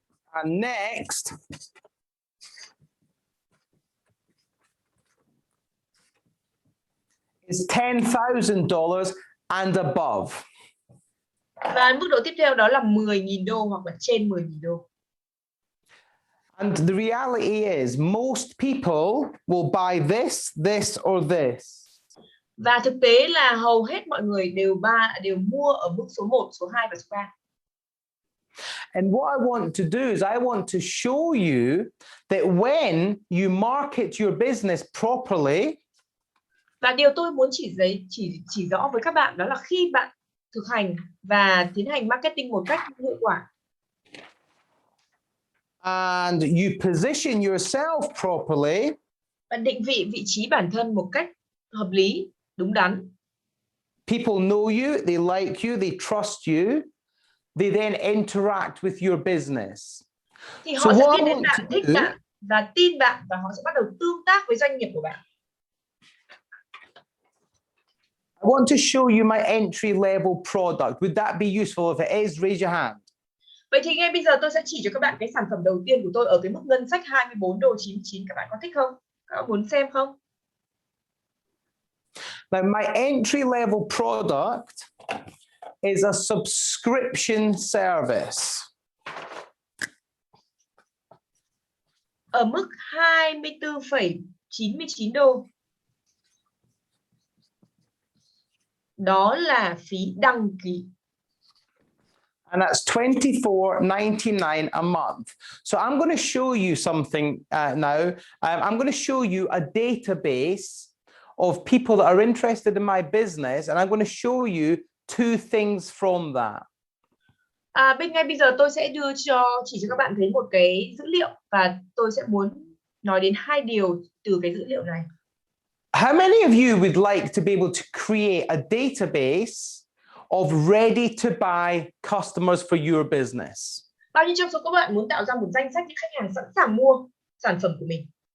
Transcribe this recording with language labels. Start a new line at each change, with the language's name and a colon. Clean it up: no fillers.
English: And next is $10,000 and above.
Vietnamese: Và mức độ tiếp theo đó là 10.000 đô hoặc là trên 10.000 đô.
English: And the reality is most people will buy this, this or this.
Vietnamese: Và thực tế là hầu hết mọi người đều mua ở mức số 1, số 2 và số 3.
English: And what I want to do is I want to show you that when you market your business properly,
Vietnamese: và điều tôi muốn chỉ rõ với các bạn đó là khi bạn thực hành và tiến hành marketing một cách hiệu quả,
English: and you position yourself properly,
Vietnamese: bạn định vị trí bản thân một cách hợp lý, đúng đắn.
English: People know you, they like you, they trust you. They then interact with your business.
Vietnamese: Thì họ sẽ biết đến bạn, thích bạn và tin bạn, và họ sẽ bắt đầu tương tác với doanh nghiệp của bạn.
English: I want to show you my entry level product. Would that be useful? If it is, raise your hand.
Vietnamese: Vậy thì ngay bây giờ tôi sẽ chỉ cho các bạn cái sản phẩm đầu tiên của tôi ở cái mức ngân sách 24 đô 99. Các bạn có thích không? Các bạn muốn xem không?
English: Now, my entry level product is a subscription service.
Vietnamese: Ở mức 24,99 đô. Đó là phí đăng ký.
English: And that's $24.99 a month. So I'm going to show you something now. I'm going to show you a database of people that are interested in my business, and I'm going to show you two things from that.
Vietnamese: Ngay bây giờ tôi sẽ chỉ cho các bạn thấy một cái dữ liệu, và tôi sẽ muốn nói đến hai điều từ cái dữ liệu này.
English: How many of you would like to be able to create a database of ready to buy customers for your business?
Vietnamese: Bao nhiêu trong số các bạn muốn tạo ra một danh sách những khách hàng sẵn sàng mua sản phẩm của mình?